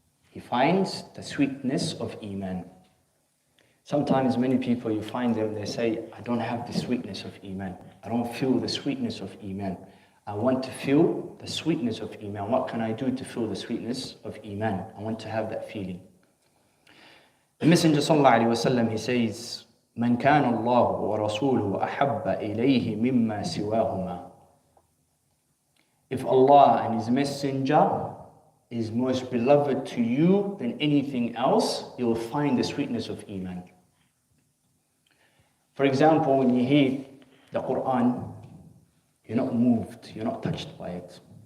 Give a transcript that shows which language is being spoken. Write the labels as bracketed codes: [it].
[en] He finds the sweetness of Iman. Sometimes many people, you find them, they say, I don't have the sweetness of Iman. I don't feel the sweetness of Iman. I want to feel the sweetness of Iman. What can I do to feel the sweetness of Iman? I want to have that feeling. The Messenger sallallahu alaihi wasallam, he says, [ar] من كان الله ورسوله أحب إليه مما سواهما. [en] If Allah and His Messenger is most beloved to you than anything else, you will find the sweetness of Iman. For example, when you hear the Quran, you're not moved, you're not touched by it.